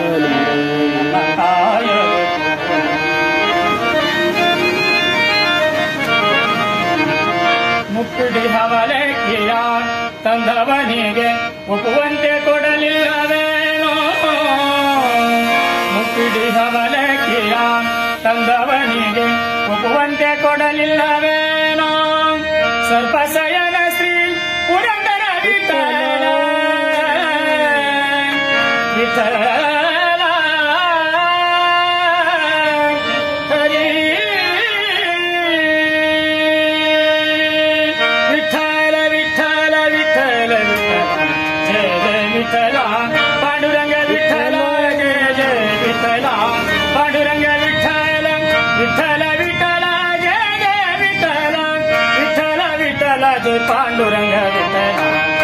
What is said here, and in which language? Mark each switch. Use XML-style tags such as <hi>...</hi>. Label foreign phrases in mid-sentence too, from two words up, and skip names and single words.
<kn>ಮುಕ್ಕುಡಿ ಹವಲಕ್ಕಿಯ ತಂದವನಿಗೆ ಒಪ್ಪುವಂತೆ ಕೊಡಲಿಲ್ಲವೇನೋ ಮುಕ್ಕುಡಿ ಹವಲಕ್ಕಿಯ ತಂದವನಿಗೆ ಒಪ್ಪುವಂತೆ ಕೊಡಲಿಲ್ಲವೇನೋ ಸರ್ಪಸಯನ ಶ್ರೀ ಪುರಂದರ ವಿಠಲ</kn> <mr>ವಿಠಲ पांडुरंग विठ्ठल जय जय विठ्ठल पांडुरंग विठ्ठल विठ्ठल विठ्ठल जय जय विठ्ठल विठ्ठल विठ्ठल जय पांडुरंग विठ्ठल</mr>